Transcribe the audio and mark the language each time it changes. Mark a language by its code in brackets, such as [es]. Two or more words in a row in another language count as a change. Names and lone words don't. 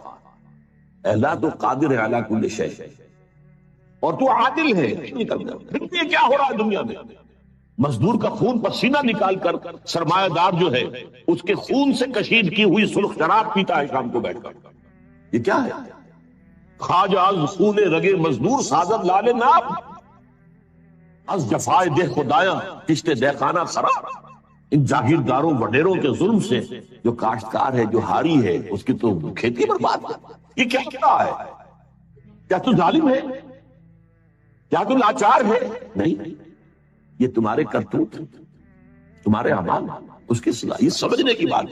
[ur] اللہ تو قادر ہے [ar] علی کل شیء، [ur] اور تو عادل ہے. یہ کیا ہو رہا ہے دنیا میں؟ مزدور کا خون پسینہ نکال کر سرمایہ دار جو ہے اس کے خون سے کشید کی ہوئی سرخ شراب پیتا ہے شام کو بیٹھ کر. یہ کیا ہے؟ [fa] خواجہ از خون رگے مزدور سازد لال ناب. از جفائے دہ خدایاں کشتے دہ خانہ خراب، [ur] ان جاگیرداروں وڈیروں کے ظلم سے جو کاشتکار ہے، جو ہاری ہے، اس کی تو کھیتی برباد ہے۔ یہ کیا کیا ہے؟ کیا تو ظالم ہے؟ کیا تو لاچار ہے؟ نہیں، یہ تمہارے کرتوت، تمہارے اعمال، اس کی صلاح، یہ سمجھنے کی بات۔